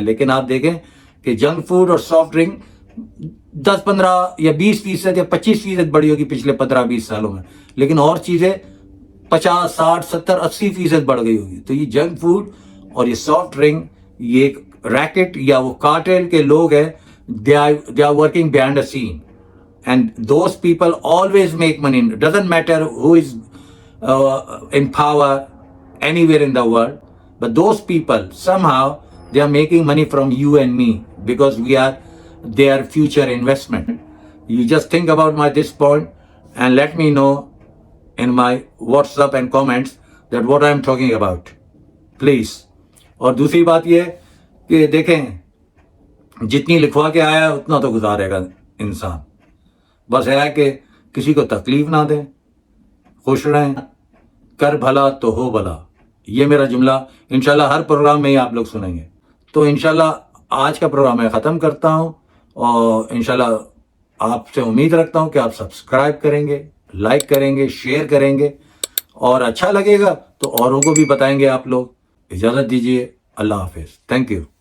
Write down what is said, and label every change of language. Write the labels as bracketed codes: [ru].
[ur] لیکن آپ دیکھیں کہ جنک فوڈ اور سافٹ ڈرنک 10-15 یا 20% یا 25% بڑھی ہوگی پچھلے 15-20 سالوں میں، لیکن اور چیزیں 50, 60, 70, 80% بڑھ گئی ہوگی. تو یہ جنک فوڈ اور یہ سافٹ ڈرنک، یہ ایک ریکٹ یا وہ کارٹل کے لوگ ہیں، [en] they are working behind the scene, and those people always make money. It doesn't matter who is in power anywhere in the world, but those people somehow they are making money from you and me, because we are their future investment. You just think about this point and let me know in my WhatsApp and comments that what I am talking about, please. [ur] اور دوسری بات یہ کہ دیکھیں، جتنی لکھوا کے آیا اتنا تو گزارے گا انسان. بس ہے کہ کسی کو تکلیف نہ دیں، خوش رہیں، کر بھلا تو ہو بھلا. یہ میرا جملہ انشاءاللہ ہر پروگرام میں ہی آپ لوگ سنیں گے. تو انشاءاللہ آج کا پروگرام میں ختم کرتا ہوں، اور انشاءاللہ آپ سے امید رکھتا ہوں کہ آپ سبسکرائب کریں گے، لائک کریں گے، شیئر کریں گے، اور اچھا لگے گا تو اوروں کو بھی بتائیں گے آپ لوگ. اجازت دیجیے، اللہ حافظ، [en] Thank you.